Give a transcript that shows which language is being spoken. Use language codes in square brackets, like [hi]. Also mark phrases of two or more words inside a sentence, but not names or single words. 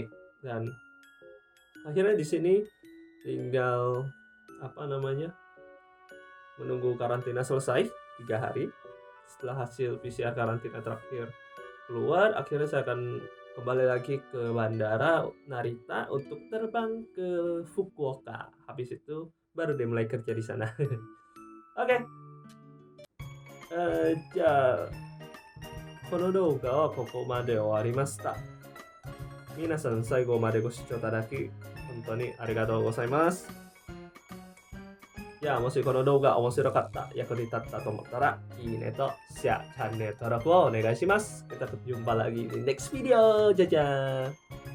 [id] Dan akhirnya di sini tinggal menunggu karantina selesai 3 hari. Setelah hasil PCR karantina terakhir keluar, akhirnya saya akan kembali lagi ke bandara Narita untuk terbang ke Fukuoka. Habis itu baru deh mulai kerja di sana. Oke. [ja] じゃあこの動画はここまで終わりました。皆さん最後までご視聴いただき本当にありがとうございます。じゃあもしこの動画面白かった、役に立ったと思ったらいいねとシェア、チャンネル登録をお願いします。 [id] Kita jumpa lagi di next video. Dadah.